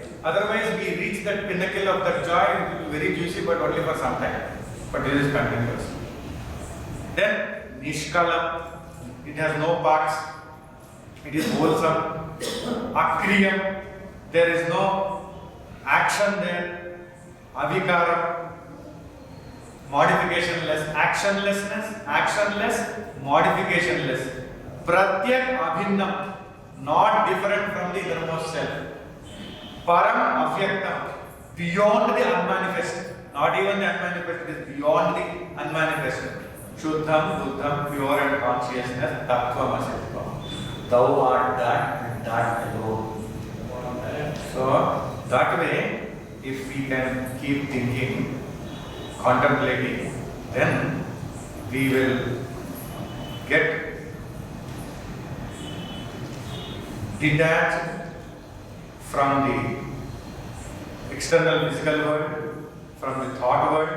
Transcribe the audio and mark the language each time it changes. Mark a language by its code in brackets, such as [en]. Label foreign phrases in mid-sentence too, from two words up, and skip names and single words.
[en] Otherwise, we reach that pinnacle of that joy, it will be very juicy, but only for some time. But it is continuous. Then, Nishkala, it has no parts, it is wholesome. Akriyam, there is no action there. Avikaram, modificationless, actionless, modificationless. [sa] Pratyak abhinnam, [en] not different from the innermost self. [sa] Param avyaktam, [en] beyond the unmanifest, not even the unmanifest, it is beyond the unmanifest. [sa] Shuddham, buddham, [en] pure and consciousness, [sa] tattvam asatvam. [en] Thou art that and that alone. So, that way, if we can keep thinking, contemplating, then we will get detached from the external physical world, from the thought world.